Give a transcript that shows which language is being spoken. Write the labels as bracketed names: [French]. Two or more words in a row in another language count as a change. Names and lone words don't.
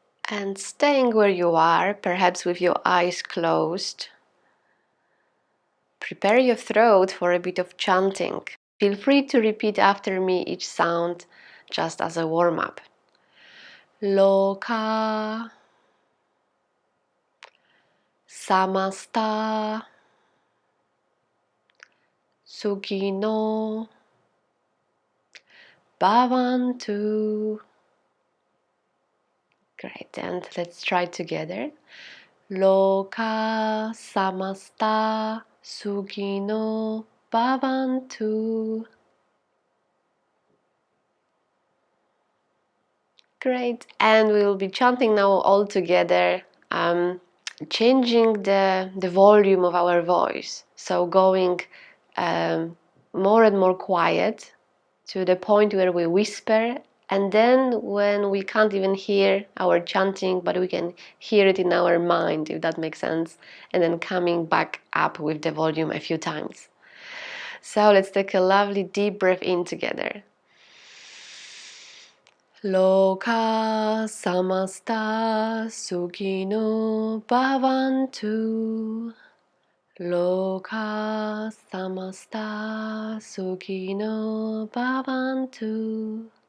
[English] And staying where you are, perhaps with your eyes closed, prepare your throat for a bit of chanting. Feel free to repeat after me each sound just as a warm-up. [Sanskrit] Loka, samasta, sukino, bhavantu. [English] Great, and let's try together. [Sanskrit] Loka, samasta, sukino, bhavantu. [English] Great, and we will be chanting now all together, changing the volume of our voice. So going more and more quiet to the point where we whisper, and then when we can't even hear our chanting, but we can hear it in our mind, if that makes sense, and then coming back up with the volume a few times. So let's take a lovely deep breath in together. [Sanskrit] Loka samasta sukino bhavantu. Loka samasta sukino bhavantu.